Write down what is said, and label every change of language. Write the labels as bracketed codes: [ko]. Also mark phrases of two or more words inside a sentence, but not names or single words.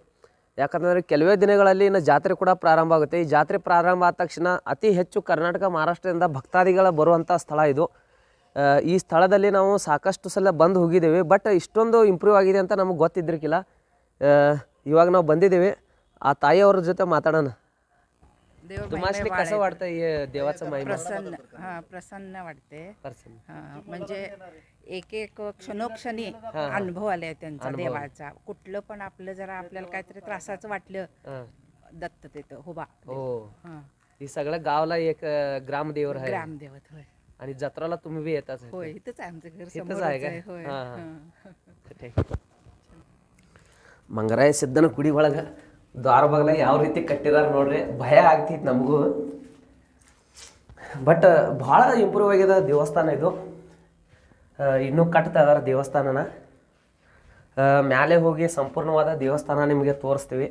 [kn] ಯಾಕಂದರೆ ಕೆಲವೇ ದಿನಗಳಲ್ಲಿ ಇನ್ನು ಜಾತ್ರೆ ಕೂಡ ಪ್ರಾರಂಭ ಆಗುತ್ತೆ. ಈ ಜಾತ್ರೆ ಪ್ರಾರಂಭ ಆದ ತಕ್ಷಣ ಅತಿ ಹೆಚ್ಚು ಕರ್ನಾಟಕ ಮಹಾರಾಷ್ಟ್ರದಿಂದ ಭಕ್ತಾದಿಗಳ ಬರುವಂಥ ಸ್ಥಳ ಇದು. ಈ ಸ್ಥಳದಲ್ಲಿ ನಾವು ಸಾಕಷ್ಟು ಸಲ ಬಂದು ಹೋಗಿದ್ದೀವಿ. ಬಟ್ ಇಷ್ಟೊಂದು ಇಂಪ್ರೂವ್ ಆಗಿದೆ ಅಂತ ನಮಗೆ ಗೊತ್ತಿದ್ದಿರಕ್ಕಿಲ್ಲ. ಇವಾಗ ನಾವು ಬಂದಿದ್ದೀವಿ. ಆ ತಾಯಿಯವ್ರ ಜೊತೆ माताडोना. [mr] तुम्हाला कसं वाटतं देवाचं महिमा? प्रसन्न वाटते. म्हणजे एक एक क्षणोक्षणी अनुभव आले त्यांचा देवाचा. कुठलं पण आपलं जरा आपल्याला काहीतरी त्रासाचं वाटलं, दत्त तिथं उभा. ही सगळं गावला एक ग्रामदेव आहे. ग्रामदेवत होय. आणि जत्राला तुम्ही बी येताच आहे. होय इथंच आहे आमचं घर इथंच समोरच आहे आहे. का? होय हां, हां. हां. ठीक. [kn] ಮಂಗರಾಯ ಸಿದ್ದನ ಗುಡಿ ಒಳಗೆ ದ್ವಾರ ಬಾಗ್ಲ ಯಾವ ರೀತಿ ಕಟ್ಟಿದಾರ ನೋಡ್ರಿ, ಭಯ ಆಗ್ತೈತಿ ನಮಗೂ. ಬಟ್ ಭಾಳ ಇಂಪ್ರೂವ್ ಆಗಿದೆ ದೇವಸ್ಥಾನ ಇದು. ಇನ್ನೂ ಕಟ್ತಾ ಇದಾರೆ ದೇವಸ್ಥಾನನ. ಮ್ಯಾಲೆ ಹೋಗಿ ಸಂಪೂರ್ಣವಾದ ದೇವಸ್ಥಾನ ನಿಮಗೆ ತೋರಿಸ್ತೀವಿ.